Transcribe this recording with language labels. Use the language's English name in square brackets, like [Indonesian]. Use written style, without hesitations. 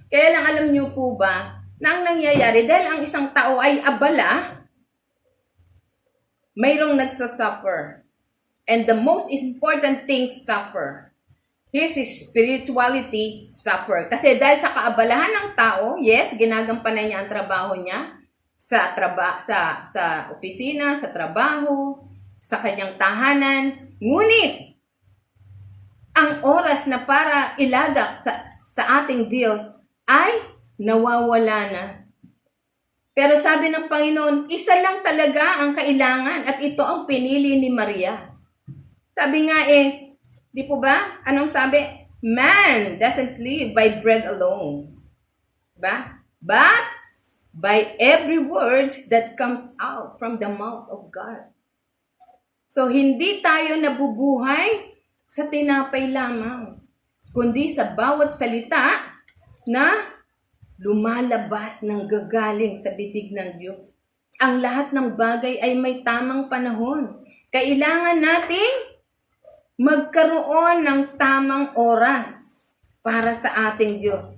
[Filipino] Kaya lang alam niyo po ba, na ang nangyayari, dahil ang isang tao ay abala, mayroong nagsasuffer. [English] And the most important thing suffer. His spirituality suffer. [Filipino] Kasi dahil sa kaabalahan ng tao, yes, ginagampanan niya ang trabaho niya sa opisina, sa trabaho, sa kanyang tahanan. Ngunit, ang oras na para ilagak sa ating Diyos ay nawawala na. Pero sabi ng Panginoon, isa lang talaga ang kailangan at ito ang pinili ni Maria. Sabi nga di po ba? Anong sabi? [English] Man doesn't live by bread alone. Ba? But by every words that comes out from the mouth of God. [Filipino] So, hindi tayo nabubuhay sa tinapay lamang, kundi sa bawat salita na lumalabas ng gagaling sa bibig ng Diyos. Ang lahat ng bagay ay may tamang panahon. Kailangan nating magkaroon ng tamang oras para sa ating Diyos.